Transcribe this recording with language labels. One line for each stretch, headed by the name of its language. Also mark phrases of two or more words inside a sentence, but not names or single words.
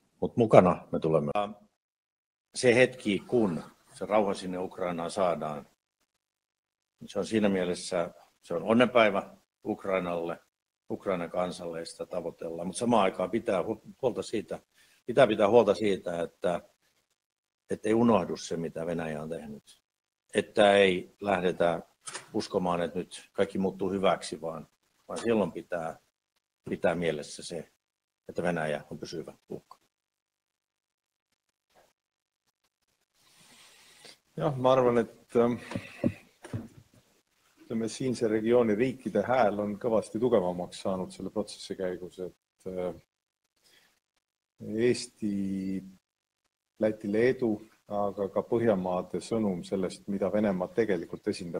Finnish: Mutta mukana me tulemme. Se hetki, kun se rauha sinne Ukrainaan saadaan, se on siinä mielessä se on onnenpäivä Ukrainalle, Ukrainan kansalle, sitä tavoitellaan, mutta samaan aikaan pitää pitää huolta siitä, että ei unohdu se, mitä Venäjä on tehnyt. Että ei lähdetä uskomaan, että nyt kaikki muuttuu hyväksi, vaan silloin pitää mielessä se, että Venäjä on pysyvä uhka.
Estonian: Jah, ma arvan, et siinse regiooni riikide hääl on kõvasti tugevamaks saanud selle protsessi käigus, et Eesti, Läti, Leedu, aga ka Põhjamaade sõnum sellest, mida Venemaa tegelikult esindab.